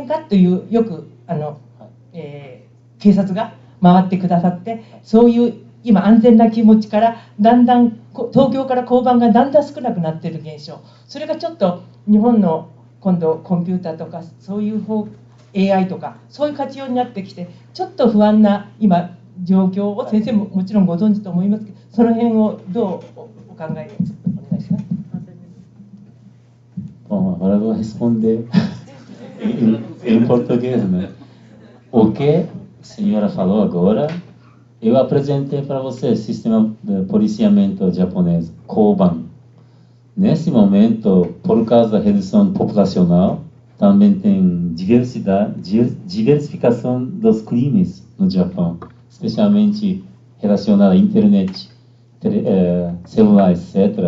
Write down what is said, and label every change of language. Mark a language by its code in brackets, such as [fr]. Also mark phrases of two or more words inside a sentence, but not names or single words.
[ja] かというよく警察が回ってくださって、そういう今安全な気持ちからだんだん東京から交番がだんだん少なくなっている現象、それがちょっと日本の今度コンピューターとかそういうAI とかそういう活用になってきてちょっと不安な今状況を先生ももちろんご存知と思いますけど、その辺をどうお考えですか？お願いします。 [pt] Bom, agora eu vou responder em português, né? O que a senhora falou agora, eu apresentei para você o sistema de policiamento japonês, Koban. Nesse momento, por causa da redução populacional, também tem diversificação dos crimes no Japão, especialmente relacionado à internet, celular, etc.